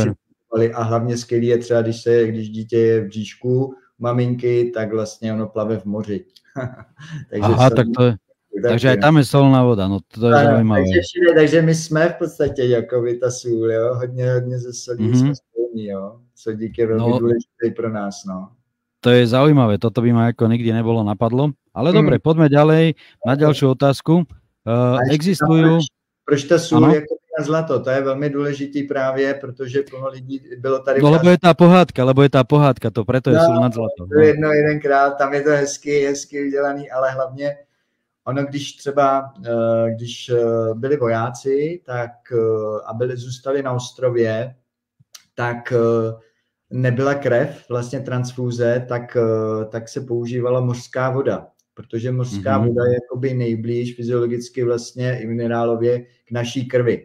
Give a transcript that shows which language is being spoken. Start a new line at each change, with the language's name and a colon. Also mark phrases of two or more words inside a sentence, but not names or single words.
Czech: Věci a hlavně skvělý je třeba, když dítě je v bříšku maminky, tak vlastně ono plave v moři. Takže tak to je.
Slovak: Takže aj tam je solná voda, no to je zaujímavé.
Czech: Takže my jsme v podstatě jakoby ta sůl, jo, hodně ze solí jsme spolní, jo. Sodík je velmi důležitý pro nás, no.
Slovak: To je zaujímavé, toto by ma ako nikdy nebolo napadlo. Ale dobre, poďme ďalej na ďalšiu otázku. Existujú...
Czech: Proč ta sůl je na zlato? To je velmi důležitý právě, protože plno lidí bylo tady...
Slovak: No, lebo je tá pohádka, to preto je sůl nad zlato.
Czech: To jedenkrát, tam je to hezky udělaný, ale hlavně ono, když byli vojáci a zůstali na ostrově, tak nebyla krev, vlastně transfúze, tak se používala mořská voda, protože mořská voda je jakoby nejblíž fyziologicky vlastně i minerálově k naší krvi.